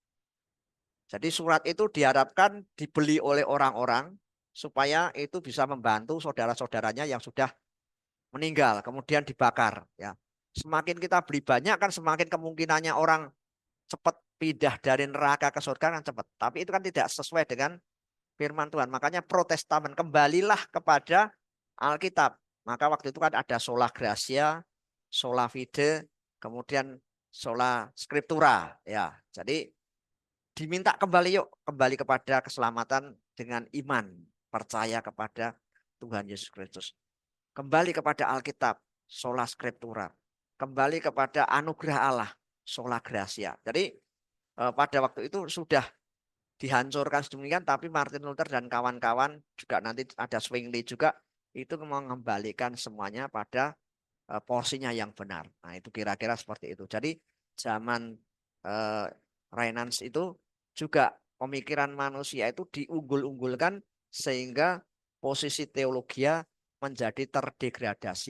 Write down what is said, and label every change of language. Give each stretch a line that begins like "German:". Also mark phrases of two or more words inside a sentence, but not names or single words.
Indonesian: Jadi surat itu diharapkan dibeli oleh orang-orang supaya itu bisa membantu saudara-saudaranya yang sudah meninggal, kemudian dibakar. Ya, semakin kita beli banyak kan semakin kemungkinannya orang cepat pindah dari neraka ke surga kan cepat. Tapi itu kan tidak sesuai dengan firman Tuhan. Makanya Protestamen kembalilah kepada Alkitab. Maka waktu itu kan ada
Latin: sola gratia, sola fide,
Indonesian: kemudian
Latin: sola scriptura.
Indonesian: Ya, jadi diminta kembali yuk, kembali kepada keselamatan dengan iman, percaya kepada Tuhan Yesus Kristus. Kembali kepada Alkitab,
Latin: sola scriptura.
Indonesian: Kembali kepada anugerah Allah,
Latin: sola gratia.
Indonesian: Jadi pada waktu itu sudah dihancurkan sedemikian, tapi Martin Luther dan kawan-kawan juga nanti ada Zwingli juga itu mengembalikan semuanya pada porsinya yang benar. Nah itu kira-kira seperti itu. Jadi zaman eh, Reynans itu juga pemikiran manusia itu diunggul-unggulkan sehingga posisi teologia menjadi terdegradasi.